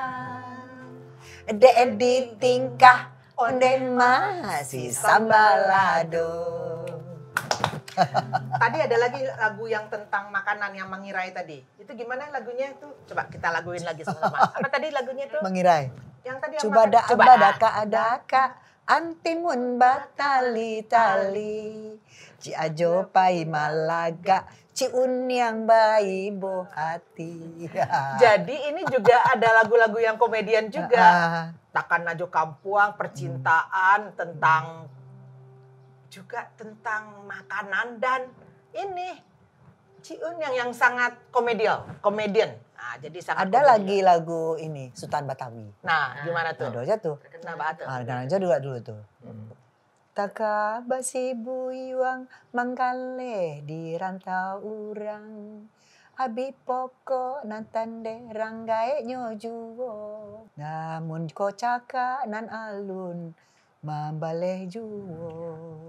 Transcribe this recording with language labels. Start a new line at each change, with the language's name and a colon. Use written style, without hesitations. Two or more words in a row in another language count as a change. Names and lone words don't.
Minangkabau: Di tingkah onden masih sambalado.
Indonesian: Tadi ada lagi lagu yang tentang makanan yang mengirai tadi. Itu gimana lagunya itu? Coba kita laguin lagi sama-sama. Apa tadi lagunya itu? Mengirai. Yang tadi yang Coba makan-
Minangkabau: badaka adaka antimun batali tali. Ci ajo pai malaga ci unyang bayi bo hati.
Indonesian: Jadi ini juga ada lagu-lagu yang komedian juga. Takkan Najo Kampuang, percintaan, tentang juga tentang makanan dan ini Ciun yang sangat komedian. Nah, jadi sangat Ada komedian. lagi lagu ini Sultan Batawi. Nah, gimana tuh? Ada aja tuh. Kenapa tuh? Ada aja dulu tuh.
Minangkabau: Taka basi buyuang mangkale di rantau urang. Abi poko nantande ranggae nyojuwo. Namun kocaka nan alun mambaleh juwo.